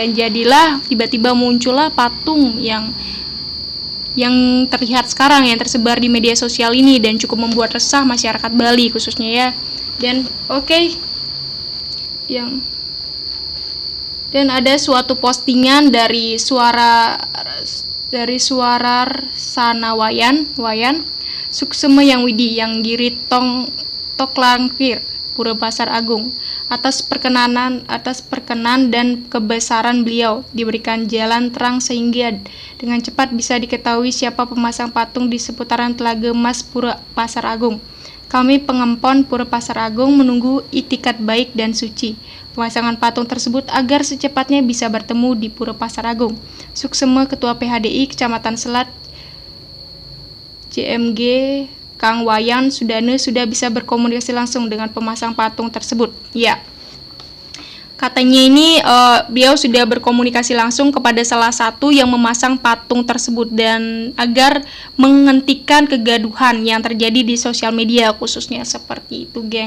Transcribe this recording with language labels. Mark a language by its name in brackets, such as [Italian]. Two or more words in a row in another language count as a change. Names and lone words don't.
[Indonesian] Dan jadilah tiba-tiba muncullah patung yang terlihat sekarang, yang tersebar di media sosial ini dan cukup membuat resah masyarakat Bali khususnya ya. Dan dan ada suatu postingan dari suara Sanawayan Suksema yang Widi yang Giri Toklangkir Pura Pasar Agung. Atas perkenan dan kebesaran beliau diberikan jalan terang sehingga dengan cepat bisa diketahui siapa pemasang patung di seputaran Telaga Emas Pura Pasar Agung. Kami pengempon Pura Pasar Agung menunggu itikat baik dan suci pemasangan patung tersebut agar secepatnya bisa bertemu di Pura Pasar Agung. Suksema Ketua PHDI Kecamatan Selat JMG Kang Wayan Sudane sudah bisa berkomunikasi langsung dengan pemasang patung tersebut. Ya, katanya ini beliau sudah berkomunikasi langsung kepada salah satu yang memasang patung tersebut, dan agar menghentikan kegaduhan yang terjadi di sosial media khususnya seperti itu, geng.